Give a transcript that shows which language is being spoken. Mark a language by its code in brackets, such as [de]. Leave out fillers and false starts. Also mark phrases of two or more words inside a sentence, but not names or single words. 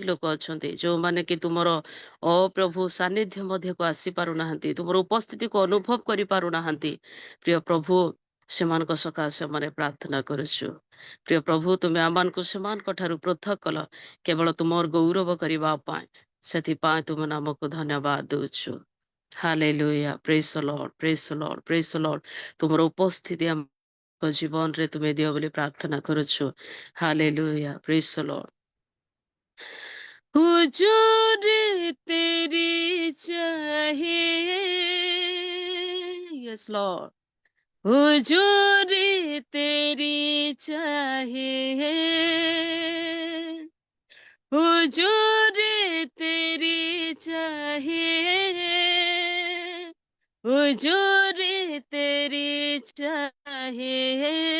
[or] ଲୋକ ଅଛନ୍ତି ଯେଉଁମାନେ କି ତୁମର ଅପ୍ରଭୁ ସାନ୍ନିଧ୍ୟ ମଧ୍ୟକୁ ଆସିପାରୁନାହାନ୍ତି ତୁମର ଉପସ୍ଥିତିକୁ ଅନୁଭବ କରିପାରୁନାହାନ୍ତି ପ୍ରିୟ ପ୍ରଭୁ ସେମାନଙ୍କ ସକାଶେ ଆମେ ପ୍ରାର୍ଥନା କରୁଛୁ ପ୍ରିୟ ପ୍ରଭୁ ତୁମେ ଆମମାନଙ୍କୁ ସେମାନଙ୍କ ଠାରୁ ପୃଥକ କଲ କେବଳ ତୁମର ଗୌରବ କରିବା ପାଇଁ ସେଥିପାଇଁ ତୁମ ନାମକୁ ଧନ୍ୟବାଦ ଦଉଛୁ ହାଲେଲୁୟା [en] praise the Lord praise the Lord praise the Lord [or] ତୁମର ଉପସ୍ଥିତି ଆମ ଜୀବନରେ ତୁମେ ଦିଅ ବୋଲି ପ୍ରାର୍ଥନା କରୁଛୁ ହାଲେଲୁୟା [en] praise the Lord [hi] हुजूर तेरी चाहिए [en] yes Lord [hi] हुजूर तेरी चाहिए हुजूर तेरी चाहिए हुजूर तेरी चाहिए